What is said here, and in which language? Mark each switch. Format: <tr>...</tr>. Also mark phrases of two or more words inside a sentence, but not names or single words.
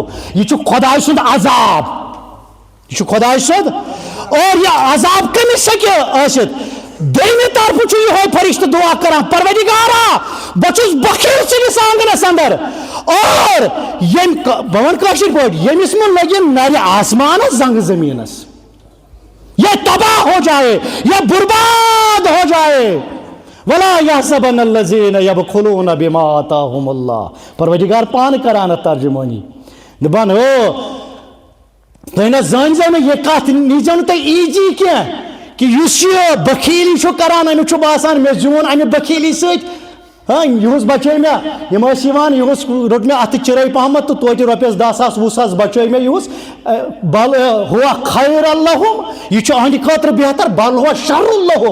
<ks>یہِ چھُ خۄداے سُنٛد عذاب، یہ خدائے سُنٛد. اور یہ عذاب کٔمِس ہیٚکہِ ٲسِتھ؟ دوٚیمہِ طرفہٕ چھُ یِہوے فرشتہٕ دعا کران، پروردگارا بہٕ چھُس بخیل سٲنِس آنگنس اندر، اور ییٚمۍ بہٕ وَنہٕ کٲشِر پٲٹھۍ ییٚمِس منٛز لگن نرِ آسمانس زنٛگہٕ زٔمیٖنس،</ks> <ur>یہ تباہ ہو جائے، یہ برباد ہو جائے.</ur> <ar>ولا يحسبن الذين يبخلون بما آتاهم الله.</ar> <ks>پروردگار پانہٕ کران اتھ ترجمٲنی، دپان ہو تُہۍ نہ زٲنۍزیو نہٕ یہِ کتھ نیٖزیو نہٕ تُہۍ ایٖجی کینٛہہ کہ یُس یہِ بخیلی چھُ کران امیُک چھُ باسان مےٚ زیوٗن امہِ بخیلی سۭتۍ، ہاں یِہُس بچٲے مےٚ، یِم ٲسۍ یِوان یِہُس روٚٹ مےٚ اتھٕ چِرٲے پہمتھ تہٕ توتہِ رۄپیس 10,000 20,000 بچٲے مےٚ یِہُس،</ks> <ar>بل ہوا خیر اللہُم،</ar> <ks>یہِ چھُ أہنٛدِ خٲطرٕ بہتر،</ks> <ar>بل ہوا شر اللہُم.</ar>